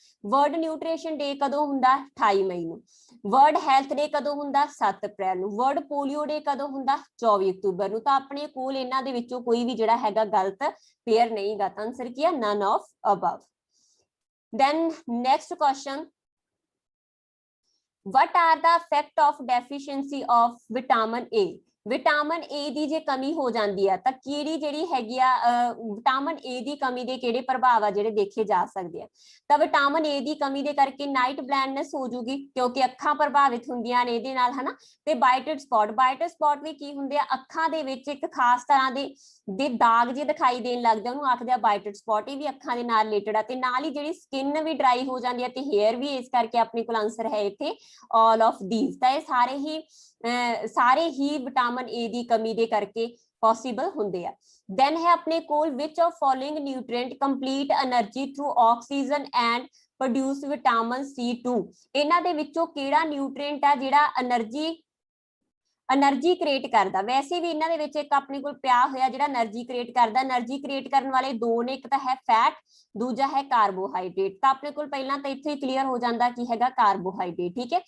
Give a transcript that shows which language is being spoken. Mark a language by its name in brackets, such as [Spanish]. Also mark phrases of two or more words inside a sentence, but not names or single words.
[Punjabi] ਵਰਲਡ ਨਿਊਟ੍ਰੀਸ਼ਨ ਡੇ ਕਦੋਂ ਹੁੰਦਾ, 28 ਮਈ ਨੂੰ। ਵਰਲਡ ਹੈਲਥ ਡੇ ਕਦੋਂ ਹੁੰਦਾ, 7 ਅਪ੍ਰੈਲ ਨੂੰ। ਵਰਲਡ ਪੋਲੀਓ ਡੇ ਕਦੋਂ ਹੁੰਦਾ, 24 ਅਕਤੂਬਰ ਨੂੰ। ਤਾਂ ਆਪਣੇ ਕੋਲ ਇਹਨਾਂ ਦੇ ਵਿੱਚੋਂ ਕੋਈ ਵੀ ਜਿਹੜਾ ਹੈਗਾ ਗਲਤ ਪੇਅਰ ਨਹੀਂ ਗਾ, ਤਾਂ ਆਨਸਰ ਕੀ ਹੈ, [English] none of above. then next question, what are the effect of deficiency of vitamin A? [Punjabi] ਵਿਟਾਮਿਨ ਏ ਦੀ ਜੇ ਕਮੀ ਹੋ ਜਾਂਦੀ ਆ ਤਾਂ ਕਿਹੜੀ ਜਿਹੜੀ ਹੈਗੀ ਆ ਵਿਟਾਮਿਨ ਏ ਦੀ ਕਮੀ ਦੇ ਕਿਹੜੇ ਪ੍ਰਭਾਵ ਆ ਜਿਹੜੇ ਦੇਖੇ ਜਾ ਸਕਦੇ ਆ। ਤਾਂ ਵਿਟਾਮਿਨ ਏ ਦੀ ਕਮੀ ਦੇ ਕਰਕੇ [English] night blindness [Punjabi] ਹੋ ਜੂਗੀ, ਕਿਉਂਕਿ ਅੱਖਾਂ ਪ੍ਰਭਾਵਿਤ ਹੁੰਦੀਆਂ ਨੇ ਇਹਦੇ ਨਾਲ, ਹਨਾ। ਤੇ [English] bitot spot [Punjabi] ਵੀ ਕੀ ਹੁੰਦੇ ਆ, ਅੱਖਾਂ ਦੇ ਵਿੱਚ ਇੱਕ ਖਾਸ ਤਰ੍ਹਾਂ ਦੇ ਦਾਗ ਜੇ ਦਿਖਾਈ ਦੇਣ ਲੱਗਦੇ, ਉਹਨੂੰ ਆਖਦੇ ਆ [English] bitot spot, [Punjabi] ਇਹ ਵੀ ਅੱਖਾਂ ਦੇ ਨਾਲ ਰਿਲੇਟਡ ਆ। ਤੇ ਨਾਲ ਹੀ ਜਿਹੜੀ ਸਕਿਨ ਵੀ ਡਰਾਈ ਹੋ ਜਾਂਦੀ ਹੈ ਤੇ ਹੇਅਰ ਵੀ, ਇਸ ਕਰਕੇ ਆਪਣੇ ਕੋਲ ਆਨਸਰ ਹੈ ਇੱਥੇ [English] all of these। [Punjabi] ਤਾਂ ਇਹ ਸਾਰੇ ਹੀ ਵਿਟਾਮਿਨ ਏ ਦੀ ਕਮੀ ਦੇ ਕਰਕੇ ਪੋਸੀਬਲ ਹੁੰਦੇ ਆ। ਦੈਨ ਹੈ ਆਪਣੇ ਕੋਲ, [English] which of following nutrient complete energy through oxygen and produce vitamin C2? [Punjabi] ਇਹਨਾਂ ਦੇ ਵਿੱਚੋਂ ਕਿਹੜਾ ਨਿਊਟ੍ਰੀਐਂਟ ਆ ਜਿਹੜਾ [English] energy create [Punjabi] ਕਰਦਾ। ਵੈਸੇ ਵੀ ਇਹਨਾਂ ਦੇ ਵਿੱਚ ਇੱਕ ਆਪਣੇ ਕੋਲ ਪਿਆ ਹੋਇਆ ਜਿਹੜਾ [English] energy create [Punjabi] ਕਰਦਾ। [English] energy create [Punjabi] ਕਰਨ ਵਾਲੇ ਦੋ ਨੇ, ਇੱਕ ਤਾਂ ਹੈ ਫੈਟ, ਦੂਜਾ ਹੈ ਕਾਰਬੋਹਾਈਡਰੇਟ। ਤਾਂ ਆਪਣੇ ਕੋਲ ਪਹਿਲਾਂ ਤਾਂ ਇੱਥੇ ਹੀ ਕਲੀਅਰ ਹੋ ਜਾਂਦਾ ਕੀ ਹੈਗਾ, ਕਾਰਬੋਹਾਈਡਰੇਟ, ਠੀਕ ਹੈ।